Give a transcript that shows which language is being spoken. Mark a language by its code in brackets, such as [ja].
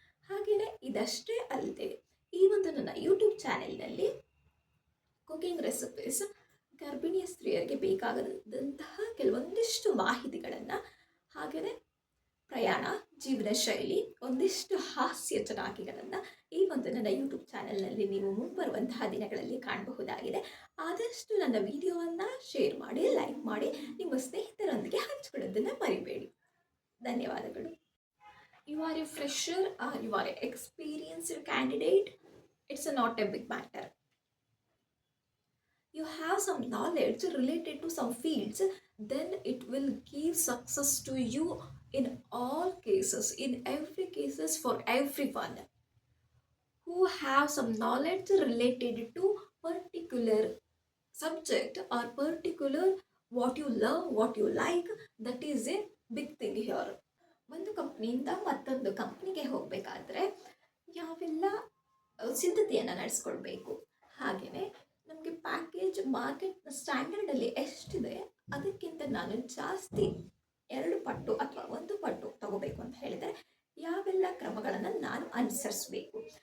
[kn] ಹಾಗೆಯೇ ಇದಷ್ಟೇ ಅಲ್ಲದೆ ಈ ಒಂದು ನನ್ನ ಯೂಟ್ಯೂಬ್ ಚಾನೆಲ್ನಲ್ಲಿ ಕುಕಿಂಗ್ ರೆಸಿಪೀಸ್, ಗರ್ಭಿಣಿಯ ಸ್ತ್ರೀಯರಿಗೆ ಬೇಕಾಗದಂತಹ ಕೆಲವೊಂದಿಷ್ಟು ಮಾಹಿತಿಗಳನ್ನು, ಹಾಗೆಯೇ ಪ್ರಯಾಣ, ಜೀವನ ಶೈಲಿ, ಒಂದಿಷ್ಟು ಹಾಸ್ಯ ಚಟಾಕಿಗಳನ್ನು ಈ ಒಂದು ನನ್ನ ಯೂಟ್ಯೂಬ್ ಚಾನೆಲ್ನಲ್ಲಿ ನೀವು ಮುಂಬರುವಂತಹ ದಿನಗಳಲ್ಲಿ ಕಾಣಬಹುದಾಗಿದೆ. ಆದಷ್ಟು ನನ್ನ ವಿಡಿಯೋವನ್ನು ಶೇರ್ ಮಾಡಿ, ಲೈಕ್ ಮಾಡಿ, ನಿಮ್ಮ ಸ್ನೇಹಿತರೊಂದಿಗೆ ಹಂಚಿಕೊಳ್ಳೋದನ್ನು ಮರಿಬೇಡಿ. ಧನ್ಯವಾದಗಳು. [en] You are a fresher or you are a experienced candidate, it's not a big matter. You have some knowledge related to some fields, then it will give success to you in all cases, in every cases, for everyone who have some knowledge related to particular subject or particular what you love, what you like. That is a big thing here. [kn] ಒಂದು ಕಂಪ್ನಿಯಿಂದ ಮತ್ತೊಂದು ಕಂಪ್ನಿಗೆ ಹೋಗಬೇಕಾದ್ರೆ ಯಾವೆಲ್ಲ ಸಿದ್ಧತೆಯನ್ನು ನಡೆಸ್ಕೊಳ್ಬೇಕು, ಹಾಗೆಯೇ ನಮಗೆ package market ಸ್ಟ್ಯಾಂಡರ್ಡಲ್ಲಿ ಎಷ್ಟಿದೆ ಅದಕ್ಕಿಂತ ನಾನು ಜಾಸ್ತಿ 2 ಪಟ್ಟು ಅಥವಾ 1 ಪಟ್ಟು ತಗೋಬೇಕು ಅಂತ ಹೇಳಿದರೆ ಯಾವೆಲ್ಲ ಕ್ರಮಗಳನ್ನು ನಾನು ಅನುಸರಿಸಬೇಕು.